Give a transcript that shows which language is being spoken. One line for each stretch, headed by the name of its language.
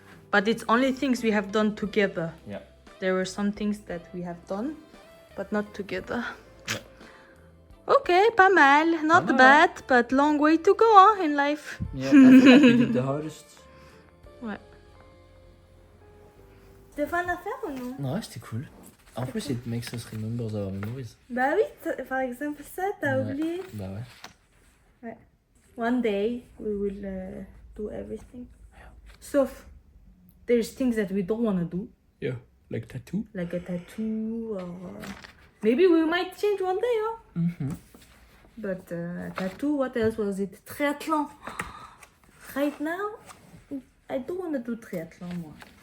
English: But it's only things we have done together. Yeah. There were some things that we have done, but not together. Yeah.
French: Okay, pas mal. Not Pas mal.
English: bad, but long way to go in life. Yeah, I feel like we did the hardest.
French: Ouais. C'était fun à faire ou non? Non, c'était cool. En plus,
English: it makes us remember our memories.
French: Bah oui, par exemple ça, t'as Ouais. oublié. Bah ouais.
English: One day we will do everything. Sauf, there's things that we don't want to do, Yeah, like tattoo. like a tattoo or maybe we might change one day, huh? Mm-hmm. But tattoo, what else was it? Triathlon. Right now, I don't want to do triathlon more.